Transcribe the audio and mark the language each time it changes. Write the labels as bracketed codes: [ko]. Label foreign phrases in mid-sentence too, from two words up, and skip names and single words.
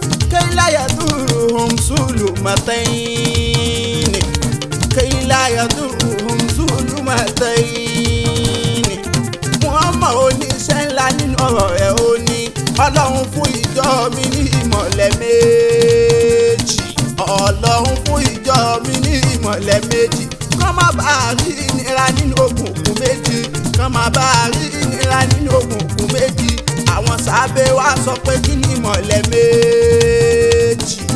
[ar] كي لا يضرهم ظلمتين. كي لا يضرهم ظلمتين. [yo] Muhammad oníṣẹ́ ńlá nínú ọ̀rọ̀ rẹ̀ ó ní. Ọlọ́run fún ìjọ mi ní ìmọ̀lẹ̀ méjì. Ọlọ́run fún ìjọ mi ní ìmọ̀lẹ̀ méjì. Kán má bàa rí ìnira nínú òkùnkùn méjì. Kán má bàa rí ìnira nínú òkùnkùn méjì. Àwọn sábẹ́ wa sọ pé kí ni ìmọ̀lẹ̀ méjì?